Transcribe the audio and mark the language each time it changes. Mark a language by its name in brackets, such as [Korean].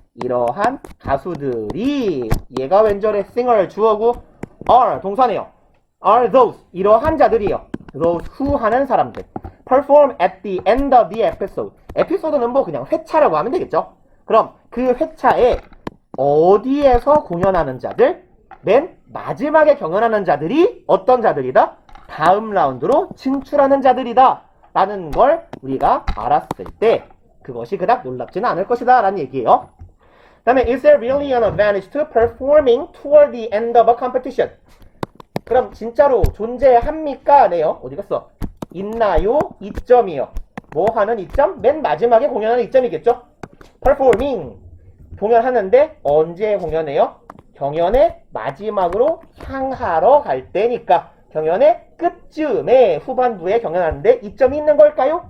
[Korean] 이러한 가수들이 얘가 왼절의 singer 주어고 are 동사네요. [English] are those [Korean] 이러한 자들이요. [English] those who [Korean] 하는 사람들. [English] perform at the end of the episode. [Korean] 에피소드는 뭐 그냥 회차라고 하면 되겠죠. 그럼 그 회차에 어디에서 공연하는 자들? 맨 마지막에 경연하는 자들이 어떤 자들이다? 다음 라운드로 진출하는 자들이다 라는 걸 우리가 알았을 때 그것이 그닥 놀랍지는 않을 것이다 라는 얘기예요. 그 다음에 [English] is there really an advantage to performing toward the end of a competition? [Korean] 그럼 진짜로 존재합니까? 네요. 어디 갔어? 있나요? 이점이요. 뭐 하는 이점? 맨 마지막에 공연하는 이점이겠죠? performing 공연하는데 언제 공연해요? 경연의 마지막으로 향하러 갈 때니까 경연의 끝쯤에 후반부에 경연하는데 이점이 있는 걸까요?